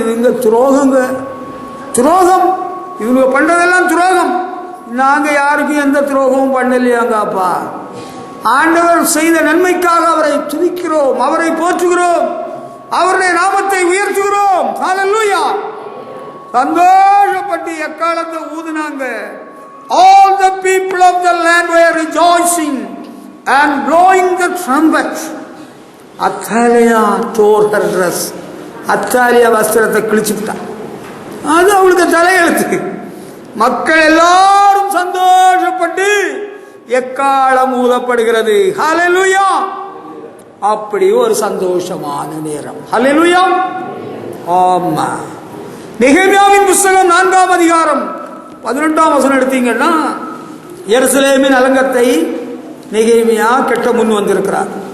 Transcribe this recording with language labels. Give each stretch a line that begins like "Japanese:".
Tamil: இவங்க துரோகங்க, துரோகம். இவங்க பண்றதெல்லாம் துரோகம். நாங்க யாருக்கும் எந்த துரோகமும் பண்ணலையாங்க. அப்பா, ஆண்டவர் செய்த நன்மைக்காக அவரை துதிக்கிறோம், அவரை போற்றுகிறோம், அவருடைய நாமத்தை உயர்த்துகிறோம். ஹல்லேலூயா. சந்தோஷப்பட்டு எக்காலத்தை ஊதுனாங்க.
English: All the people of the land were rejoicing and blowing the trumpet. Athaliah tore her dress.
Tamil: அத்தாலியா வஸ்திரத்தை கிழிச்சுட்டான். அது அவளுக்கு தலையெழுத்து. மக்கள் எல்லாரும் சந்தோஷப்பட்டு எக்காலம் ஊதப்படுகிறது. ஹல்லேலூயா. அப்படி ஒரு சந்தோஷமான நேரம். ஹல்லேலூயா. ஆமா. நெகேமியாவின் புத்தகம் 4ஆம் அதிகாரம் 18ஆம் வசனம் எடுத்தீங்கன்னா, எருசலேமின் அலங்கத்தை நெகேமியா கெட்ட முன் வந்திருக்கிறார்.